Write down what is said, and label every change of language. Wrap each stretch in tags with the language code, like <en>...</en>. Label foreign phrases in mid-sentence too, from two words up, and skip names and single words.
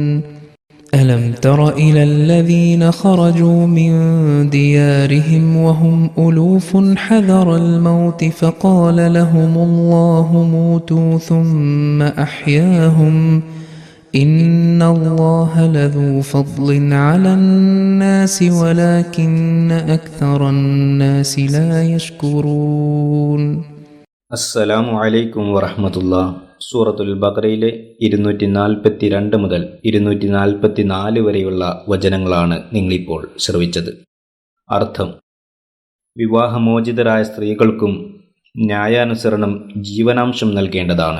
<ar>ألم تر إلى الذين خرجوا من ديارهم وهم ألوف حذر الموت فقال لهم الله موتوا ثم أحياهم إن الله لذو فضل على الناس ولكن أكثر الناس لا يشكرون. السلام عليكم ورحمة الله.</ar> <ml>സൂറത്തുൽ ബഖറയിലെ 242 മുതൽ 244 വരെയുള്ള വചനങ്ങളാണ് നിങ്ങളിപ്പോൾ ശ്രവിച്ചത്. അർത്ഥം: വിവാഹമോചിതരായ സ്ത്രീകൾക്കും ന്യായാനുസരണം ജീവനാംശം നൽകേണ്ടതാണ്.</ml>